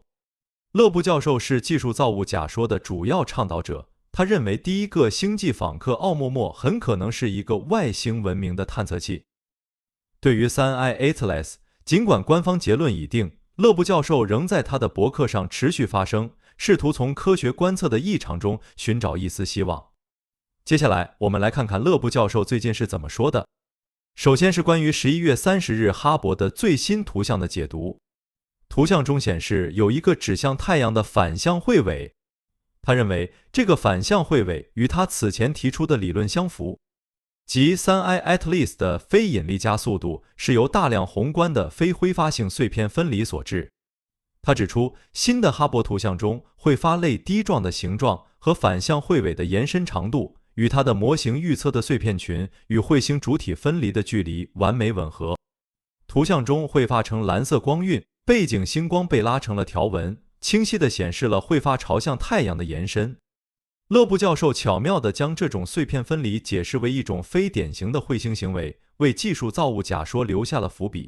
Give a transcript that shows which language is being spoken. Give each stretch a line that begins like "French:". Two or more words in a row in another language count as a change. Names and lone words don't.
Chinese: 勒布教授是技術造物假說的主要倡導者，他認為第一個星際訪客奧莫莫很可能是一個外星文明的探測器。對於 3I Atlas，儘管官方結論已定，勒布教授仍在他的博客上持續發聲，試圖從科學觀測的異常中尋找一絲希望。接下來，我們來看看勒布教授最近是怎麼說的。首先是關於11月30日哈勃的最新圖像的解讀。圖像中顯示有一個指向太陽的反向彗尾。他認為這個反向彗尾與他此前提出的理論相符，即 3I Atlas 的非引力加速度是由大量宏觀的非揮發性碎片分離所致。他指出，新的哈勃圖像中彗發類滴狀的形狀和反向彗尾的延伸長度與它的模型預測的碎片群與彗星主體分離的距離完美吻合。圖像中會發成藍色光暈，背景星光被拉成了條紋， 清晰地顯示了會發朝向太陽的延伸。勒布教授巧妙地將這種碎片分離解釋為一種非典型的彗星行為，為技術造物假說留下了伏筆。